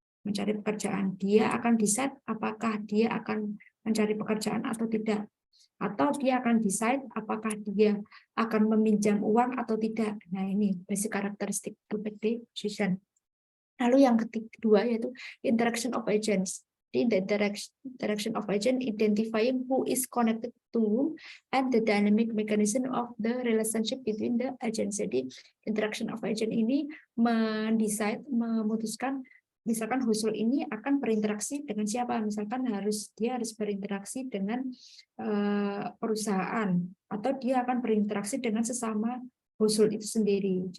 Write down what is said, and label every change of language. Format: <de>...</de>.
<id>Mencari pekerjaan, dia akan decide apakah dia akan mencari pekerjaan atau tidak, atau dia akan decide apakah dia akan meminjam uang atau tidak. Nah, ini basic karakteristik</id> <en>to make decision.</en> <id>Lalu yang kedua yaitu interaction of agents.</id> <en>The interaction of agent identifying who is connected to whom and the dynamic mechanism of the relationship between the agents.</en> <id>Jadi interaction of agent ini memutuskan misalkan household ini akan berinteraksi dengan siapa, misalkan dia harus berinteraksi dengan perusahaan, atau dia akan berinteraksi dengan sesama household itu sendiri.</id>